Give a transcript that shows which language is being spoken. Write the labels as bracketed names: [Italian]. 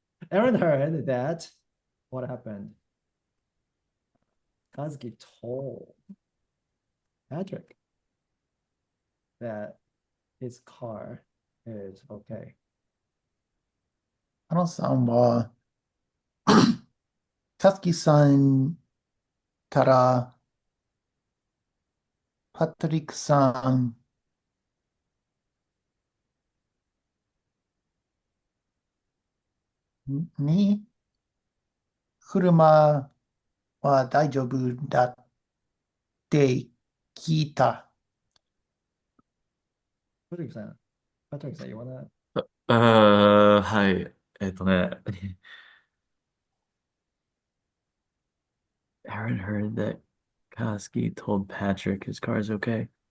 [English] Aaron heard that. What happened? Kazuki told Patrick that his car is okay. [Japanese] アロンさんは、カズキさんからパトリックさんに車は大丈夫だって聞いた。 [English] Patrick さん、Patrick さん、you wanna? [Japanese] はい。 [English] Aaron heard that Koski told Patrick his car's okay.